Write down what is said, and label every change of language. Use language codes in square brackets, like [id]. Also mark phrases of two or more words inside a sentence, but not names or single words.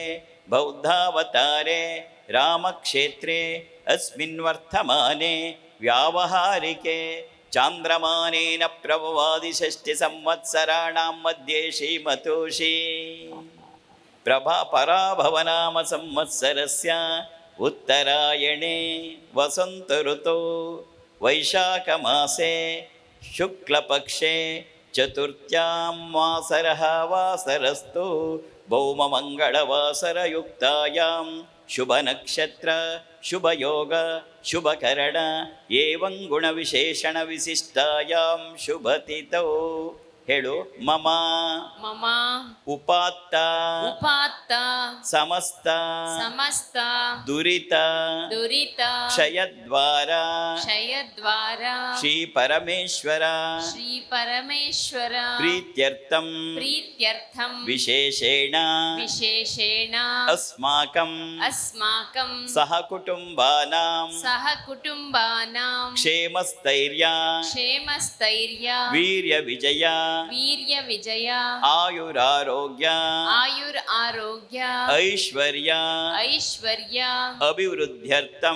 [sa] ಬೌದ್ಧಾವತಾರೆ ರಾಮಕ್ಷೇತ್ರೆ ಅಸ್ಮಿನ್ ವರ್ತಮಾನೆ ವ್ಯಾವಹಾರಿಕೆ ಚಾಂದ್ರಮಾನೇನ ಪ್ರಭವಾದಿ ಷಷ್ಠಿ ಸಂವತ್ಸರಾಣಾಂ ಮಧ್ಯೆ ಶ್ರೀಮತೋಷಿ ಪ್ರಭಾ ಪರಾಭವನಾಮ ಸಂವತ್ಸರಸ್ಯ ಉತ್ತರಾಯಣೆ ವಸಂತ ಋತೌ ವೈಶಾಖ ಮಾಸೆ ಶುಕ್ಲಪಕ್ಷೆ ಚತುರ್ಥ್ಯಾಂ ವಾಸರಃ ವಾಸರಸ್ತು ಭೌಮಮಂಗಳವಾಸರಯುಕ್ತಾಯಾಂ ಶುಭ ನಕ್ಷತ್ರ ಶುಭ ಯೋಗ ಶುಭ ಕರಣ ಏವಂ ಗುಣ ವಿಶೇಷಣ ವಿಶಿಷ್ಟಾಯಾಂ ಶುಭ ತಿಥೌ ಹೇಳು. ಮಮ ಮಮ ಉಪಾತ್ತ ಉಪಾತ್ತ ಸಮಸ್ತ ಸಮಸ್ತ ದುರಿತ ದುರಿತ ಕ್ಷಯದ್ವಾರ ಕ್ಷಯದ್ವಾರ ಶ್ರೀ ಪರಮೇಶ್ವರ ಶ್ರೀ ಪರಮೇಶ್ವರ ಪ್ರೀತ್ಯರ್ಥಂ ಪ್ರೀತ್ಯರ್ಥಂ ವಿಶೇಷೇಣ ವಿಶೇಷೇಣ ಅಸ್ಮಾಕಂ ಅಸ್ಮಾಕಂ ಸಹ ಕುಟುಂಬಾನಾಂ ಸಹ ಕುಟುಂಬಾನಾಂ ಕ್ಷೇಮಸ್ಥೈರ್ಯ ಕ್ಷೇಮಸ್ಥೈರ್ಯ ವೀರ್ಯ ವಿಜಯ ವೀರ್ಯ ವಿಜಯ ಆಯುರಾರೋಗ್ಯ ಆಯುರ್ ಆರೋಗ್ಯ ಐಶ್ವರ್ಯ ಐಶ್ವರ್ಯ ಅಭಿವೃದ್ಧ್ಯರ್ಥಂ